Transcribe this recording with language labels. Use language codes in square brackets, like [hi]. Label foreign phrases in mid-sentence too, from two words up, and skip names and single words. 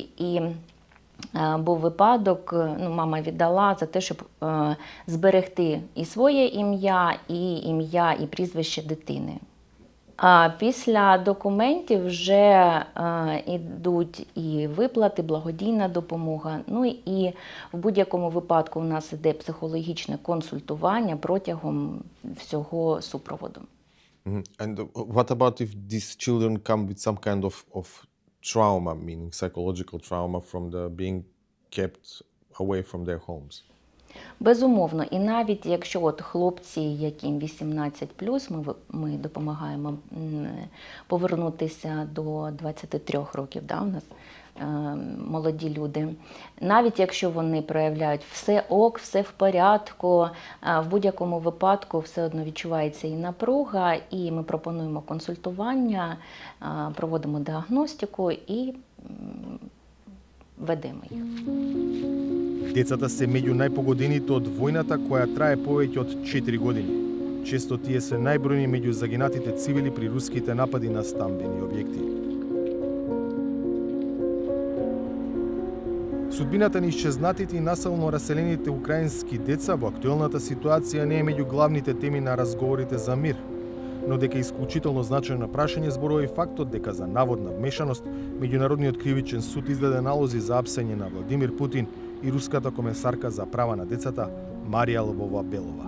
[uk] І був випадок, мама віддала за те, щоб зберегти і своє ім'я, і прізвище дитини. А після документів вже йдуть і виплати, благодійна допомога. Ну і в будь-якому випадку у нас іде психологічне консультування протягом всього супроводу. [en] And what about if these children come with some kind of trauma, meaning psychological trauma from the being kept away from their homes? [uk] Безумовно, і навіть якщо от хлопці, яким 18+, ми допомагаємо повернутися до 23 років, да, у нас молоді люди, навіть якщо вони проявляють все ок, все в порядку, в будь-якому випадку все одно відчувається і напруга, і ми пропонуємо консультування, проводимо діагностику і ведемо їх. [mk] Децата се меѓу најпогодените од војната која трае повеќе од 4 години. Често тие се најбројни меѓу загинатите цивили при руските напади на стамбени објекти. Судбината на исчезнатите и насилно раселените украински деца во актуелната ситуација не е меѓу главните теми на разговорите за мир, но дека исклучително значајно прашање зборува и фактот дека за наводна вмешаност Меѓународниот кривичен суд издаде налози за апсење на Владимир Путин и руската комесарка за права на децата Марија Лвова-Белова.